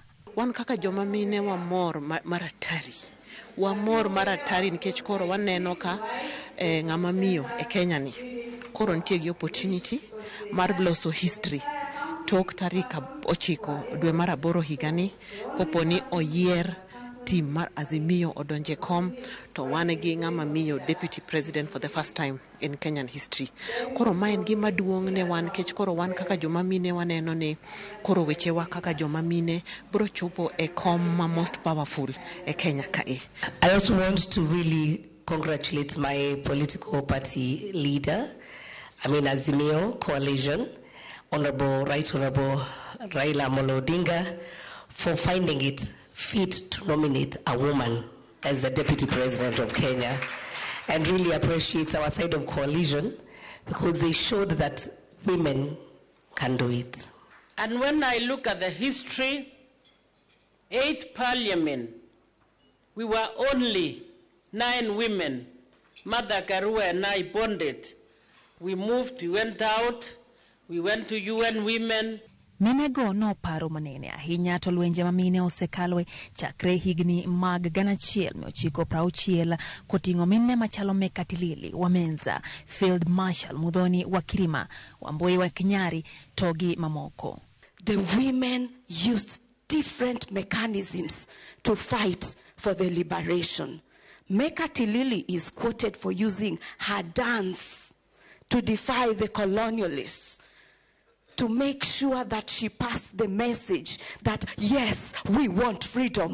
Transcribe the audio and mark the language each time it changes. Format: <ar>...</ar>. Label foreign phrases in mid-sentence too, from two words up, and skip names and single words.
<luo>Wan kaka joma mine wamor maratari. Wamor maratari nikech koro waneno ka ng'ama miyo e Kenya ni koro nitie gi opportunity mar loso history tok tarik 9 dwe mar aboro higani koponi oyier team mar Azimio odonje kom to wan gi ng'ama miyo</luo> <en>deputy president for the first time in Kenyan history.</en> <luo>Koro maen gima duong' ne wan kech koro wan kaka joma mine waneno ni koro weche wa kaka joma mine bro chopo e kom ma</luo> <en>most powerful</en> <luo>e Kenya kae.</luo> <en>I also want to really congratulate my political party leader, Azimio Coalition, Right Honorable Raila Amolo Odinga, for finding it fit to nominate a woman as the Deputy President of Kenya, and really appreciate our side of coalition because they showed that women can do it. And when I look at the history, 8th Parliament, we were only 9 women. Mother Karua and I bonded. We moved, we went out, we went to UN Women.</en> <luo>Minego no paro manene ahinya to lwenje ma mine osekalwe chakre higni mag 1960 koting'o mine machalo Mekatilili Wamenza,</luo> <en>Field Marshal</en> <luo>Mudhoni Wakirima, Wamboi wa Kinyari, Togi mamoko.</luo> <en>The women used different mechanisms to fight for the liberation. Mekatilili is quoted for using her dance to defy the colonialists, to make sure that she passed the message that, yes, we want freedom.</en>